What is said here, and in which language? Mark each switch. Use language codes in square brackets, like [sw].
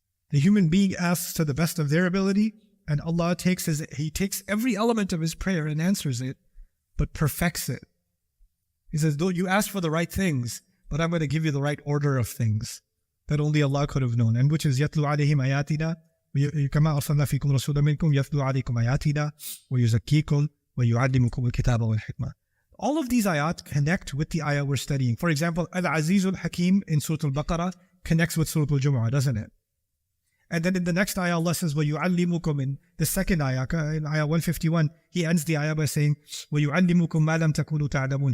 [en] The human being asks to the best of their ability, and Allah takes every element of his prayer and answers it, but perfects it. He says, though you asked for the right things, but I'm going to give you the right order of things that only Allah could have known, and which is [ar] يَتْلُ عَلَيْهِمْ آيَاتِنَا. كما أرسلنا فيكم رسولا منكم يتلو عليكم آياتنا ويزكيكم ويعلمكم الكتاب والحكمة. [en] All of these ayat connect with the ayah we're studying. For example, Al-Azizul Hakim in Surah Al-Baqarah connects with Surah Al-Jumu'ah, doesn't it? And then in the next ayah, Allah says, وَيُعَلِّمُكُمْ in the second ayah, in ayah 151, He ends the ayah by saying, [ar] وَيُعَلِّمُكُمْ مَا لَمْ تَكُونُوا تَعْلَمُونَ.